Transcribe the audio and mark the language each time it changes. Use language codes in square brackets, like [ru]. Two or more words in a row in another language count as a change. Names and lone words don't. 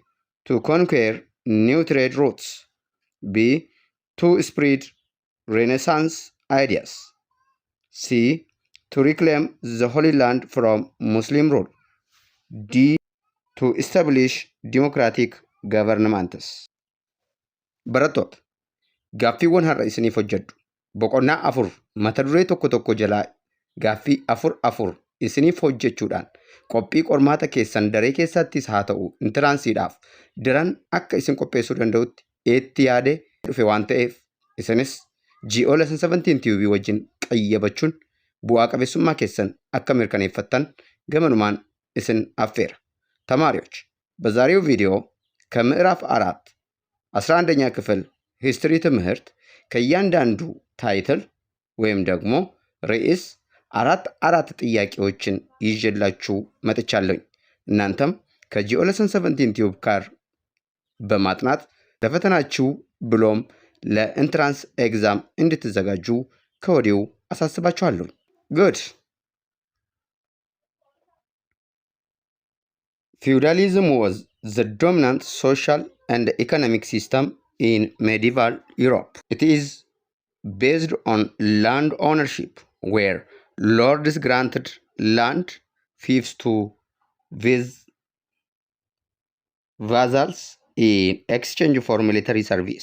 [en] To conquer new trade routes. B. To spread Renaissance ideas. C. To reclaim the Holy Land from Muslim rule. D. To establish democratic governments. [om] Barattoota, gaaffiiwwan har'a isiniif hojjedhu. Boqonnaa 4 mata duree tokko jalaa gaaffii 4 isiniif hojjechuudhaan qophii qormaata keessan daree keessattis haa ta'u intiraansiidhaaf daran akka isin qopheessuu danda'utti itti yaadee dhufe waan ta'eef isinis GO lesson 17 TUB wajjin qayyabachuun bu'aa qabeessummaa keessan akka mirkaneeffattan gamanumaan isin affeera. [am] ተማሪዎች በዛሬው ቪዲዮ ከምዕራፍ 4 11ኛ ክፍል ሂስትሪ ትምህርት ከእያንዳንዱ ታይትል ወይም ደግሞ ርዕስ አራት ጥያቄዎችን ይዤላችሁ መጥቻለሁ። እናንተም ከጂኦ ሌሰን 17 ቲዩብ ጋር በማጥናት ለፈተናችሁ ብሎም [en] ለentrance exam [am] እንድትዘጋጁ ከወዲሁ አሳስባችኋለሁ። [en] ጉድ Feudalism was the dominant social and economic system in medieval Europe. It is based on land ownership, where lords granted land fiefs to vassals in exchange for military service.